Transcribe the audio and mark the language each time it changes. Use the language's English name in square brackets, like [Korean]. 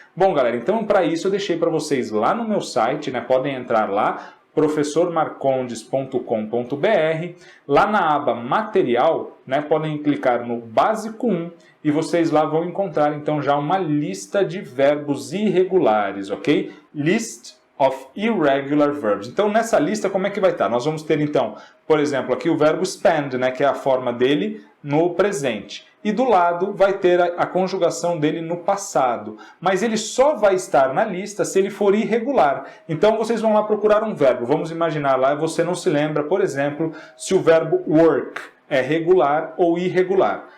[Portuguese] Bom, galera, então para isso eu deixei para vocês lá no meu site, né? Podem entrar lá, professormarcondes.com.br, lá na aba material, né, podem clicar no básico 1 e vocês lá vão encontrar então já uma lista de verbos irregulares, ok? [English] List of irregular verbs. [Portuguese] Então nessa lista como é que vai estar? Nós vamos ter então, por exemplo, aqui o verbo spend, né, que é a forma dele no presente. E do lado vai ter a conjugação dele no passado. Mas ele só vai estar na lista se ele for irregular. Então vocês vão lá procurar um verbo. Vamos imaginar lá, você não se lembra, por exemplo, se o verbo work é regular ou irregular.